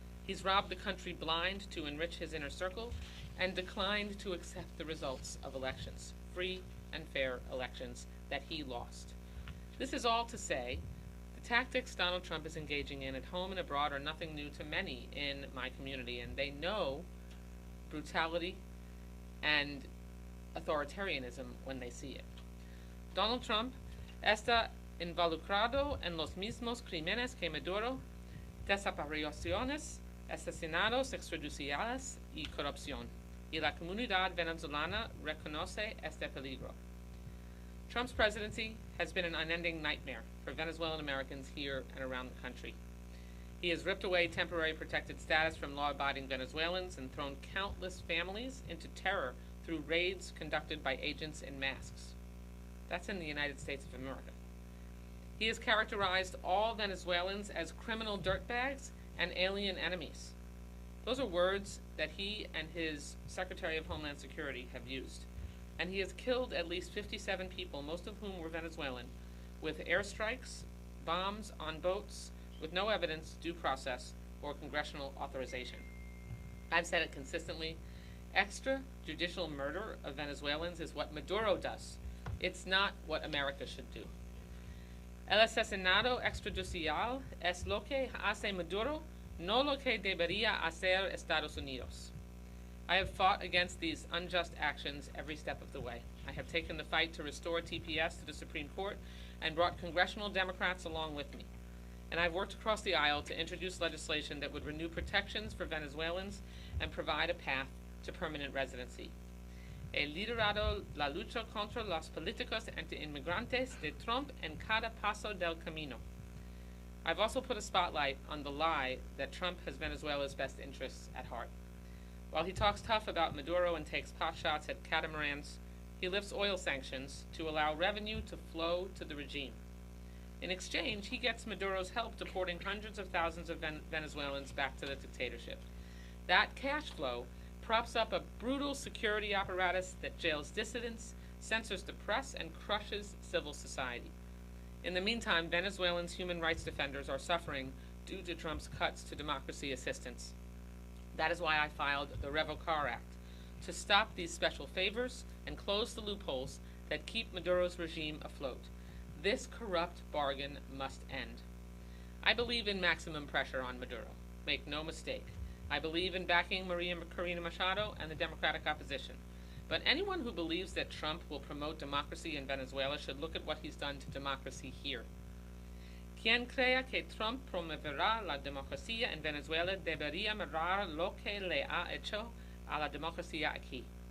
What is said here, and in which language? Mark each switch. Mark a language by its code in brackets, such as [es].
[en] He's robbed the country blind to enrich his inner circle and declined to accept the results of elections, free and fair elections that he lost. This is all to say the tactics Donald Trump is engaging in at home and abroad are nothing new to many in my community, and they know brutality and authoritarianism when they see it. [es] Donald Trump está involucrado en los mismos crímenes que Maduro: desapariciones, asesinatos extrajudiciales y corrupción. Y la comunidad venezolana reconoce este peligro. [en] Trump's presidency has been an unending nightmare for Venezuelan Americans here and around the country. He has ripped away temporary protected status from law-abiding Venezuelans and thrown countless families into terror through raids conducted by agents in masks. That's in the United States of America. He has characterized all Venezuelans as criminal dirtbags and alien enemies. Those are words that he and his Secretary of Homeland Security have used. And he has killed at least 57 people, most of whom were Venezuelan, with airstrikes, bombs on boats, with no evidence, due process, or congressional authorization. I've said it consistently. Extrajudicial murder of Venezuelans is what Maduro does. It's not what America should do. [es] El asesinato extrajudicial es lo que hace Maduro, no lo que debería hacer Estados Unidos. [en] I have fought against these unjust actions every step of the way. I have taken the fight to restore TPS to the Supreme Court and brought congressional Democrats along with me. And I've worked across the aisle to introduce legislation that would renew protections for Venezuelans and provide a path to permanent residency. [es] He liderado la lucha contra los políticos anti-inmigrantes de Trump en cada paso del camino. [en] I've also put a spotlight on the lie that Trump has Venezuela's best interests at heart. While he talks tough about Maduro and takes potshots at catamarans, he lifts oil sanctions to allow revenue to flow to the regime. In exchange, he gets Maduro's help deporting hundreds of thousands of Venezuelans back to the dictatorship. That cash flow props up a brutal security apparatus that jails dissidents, censors the press, and crushes civil society. In the meantime, Venezuelans' human rights defenders are suffering due to Trump's cuts to democracy assistance. That is why I filed the Revocar Act, to stop these special favors and close the loopholes that keep Maduro's regime afloat. This corrupt bargain must end. I believe in maximum pressure on Maduro. Make no mistake. I believe in backing Maria Corina Machado and the Democratic opposition. But anyone who believes that Trump will promote democracy in Venezuela should look at what he's done to democracy here. [es] Quien crea que Trump promoverá la democracia en Venezuela debería mirar lo que le ha hecho a la democracia aquí.